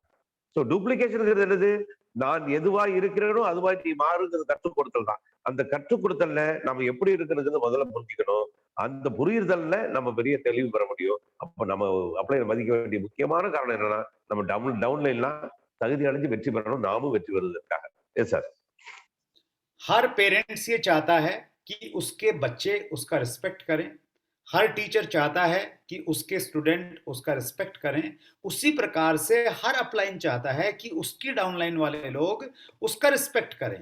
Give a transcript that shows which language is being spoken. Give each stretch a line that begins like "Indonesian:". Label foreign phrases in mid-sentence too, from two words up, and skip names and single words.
Tamil: ஸோ டூப்ளிகேஷன் என்னது, நான் எதுவா இருக்கிறேனோ அதுவா நீ மாறுங்கிறது கற்றுக் கொடுத்தல் தான். அந்த கற்றுக் கொடுத்தல்ல நம்ம எப்படி இருக்கிறது முதல்ல புரிஞ்சுக்கணும். அந்த புரியுதல்ல நம்ம பெரிய தெளிவு பெற முடியும். அப்ப நம்ம அப்ளை மதிக்க வேண்டிய முக்கியமான காரணம் என்னன்னா, நம்ம டவுன்லைன்லாம் தகுதி அடைஞ்சு வெற்றி பெறணும், நாமும் வெற்றி பெறுவதற்காக.
English: Yes sir.
Hindi: हर पेरेंट्स ये चाहता है कि उसके बच्चे उसका रिस्पेक्ट करें, हर टीचर चाहता है कि उसके स्टूडेंट उसका रिस्पेक्ट करें. उसी प्रकार से हर अपलाइन चाहता है कि उसकी डाउनलाइन वाले लोग उसका रिस्पेक्ट करें.